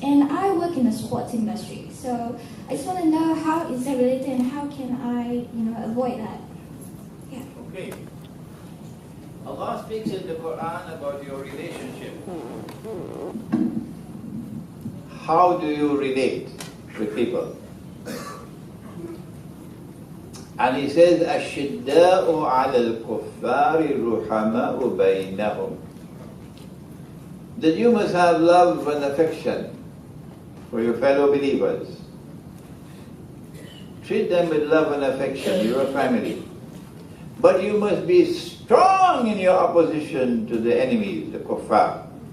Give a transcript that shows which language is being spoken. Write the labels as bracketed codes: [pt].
[en] And I work in the sports industry, so I just want to know how is that related and how can I, avoid that? Yeah. Okay. Allah speaks in the Quran about your relationship. How do you relate with people? And He says, [ar] أَشِدَّاءُ عَلَى الْكُفَّارِ رُحَمَاءُ بَيْنَهُمْ. [en] That you must have love and affection for your fellow believers. Treat them with love and affection, your family. But you must be strong in your opposition to the enemies, the kuffar.